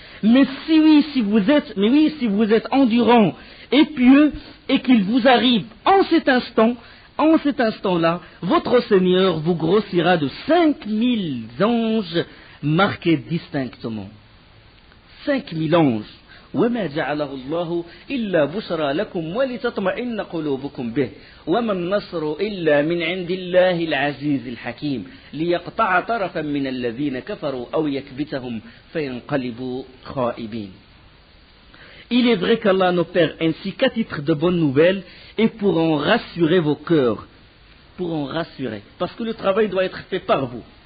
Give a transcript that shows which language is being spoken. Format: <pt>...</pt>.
<fr>Mais si vous êtes endurant et pieux et qu'il vous arrive en cet instant-là, votre Seigneur vous grossira de 5000 anges marqués distinctement. 5000 anges.</fr> <ar>وما جعله الله إلا بشرى لكم ولتطمئن قلوبكم به وما النصر إلا من عند الله العزيز الحكيم ليقطع طرفا من الذين كفروا أو يكبتهم فينقلبوا خائبين.</ar> <fr>Il est vrai qu'Allah n'opère ainsi qu'à titre de bonnes nouvelles et pour en rassurer vos cœurs. Pour en rassurer. Parce que le travail doit être fait par vous.</fr>